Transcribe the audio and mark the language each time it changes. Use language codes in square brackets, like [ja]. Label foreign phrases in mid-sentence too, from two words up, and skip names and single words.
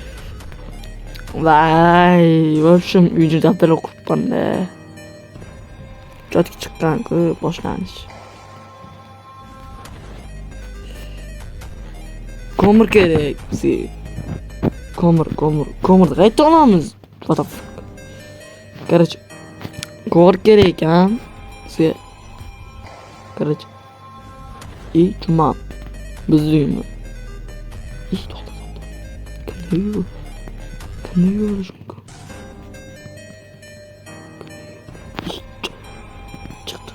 [uz] Vay, вообще uyni dabdala quribman-da. Chotga chiqqan-ku boshlanish. Ko'mir kerak bizga. Ko'mirni qayerdan olamiz? [en] What the fuck? [uz] Короче, ko'mir kerak ekan bizga. Короче. Juma. Bizlikmi? To'xta. Qanday yurish mumkin? Chiqdi.